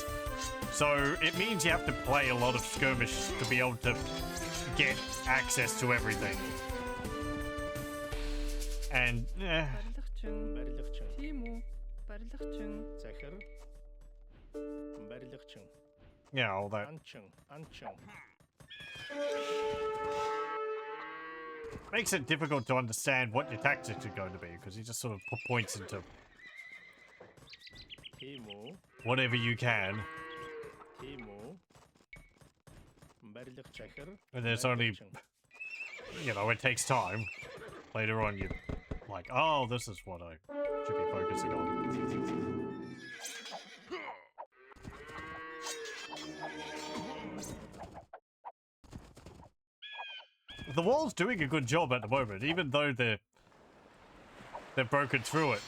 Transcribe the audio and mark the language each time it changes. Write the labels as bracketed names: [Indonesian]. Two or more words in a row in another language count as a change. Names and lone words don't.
[English] So it means you have to play a lot of skirmish to be able to get access to everything. And [Mongolian] Барилгачин. Барилгачин. Тийм үү? Барилгачин. Захир. Барилгачин. [English] yeah, all that. [Mongolian] Анчин. [English] Makes it difficult to understand what your tactics are going to be, because you just sort of put points into [Mongolian] Тиму. [English] whatever you can. [Mongolian] Тиму. Барилгач захир. [English] And there's only, you know, it takes time. Later on, you're like, oh, this is what I should be focusing on. The wall's doing a good job at the moment, even though they're broken through it.